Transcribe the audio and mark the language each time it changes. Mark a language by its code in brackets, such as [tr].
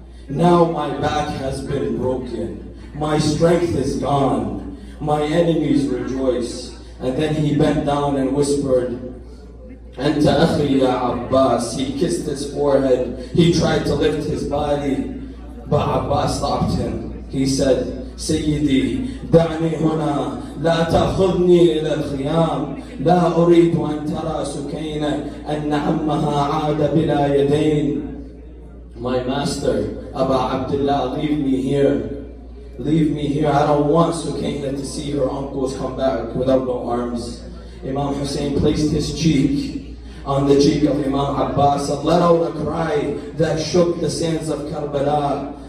[en] Now my back has been broken. My strength is gone. My enemies rejoice. And then he bent down and whispered, [ar] أنت أخي يا [en] Abbas. He kissed his forehead. He tried to lift his body, but Abbas stopped him. [ar] He said, سيدي دعني هنا لا تأخذني إلى الخيام. لا أريد أن ترى سكينة أن عمها عاد بلا يدين. [en] My master, Aba Abdullah, leave me here. Leave me here. I don't want Sukaina to see her uncles come back without no arms. Imam Hussein placed his cheek on the cheek of Imam Abbas and let out a cry that shook the sands of Karbala.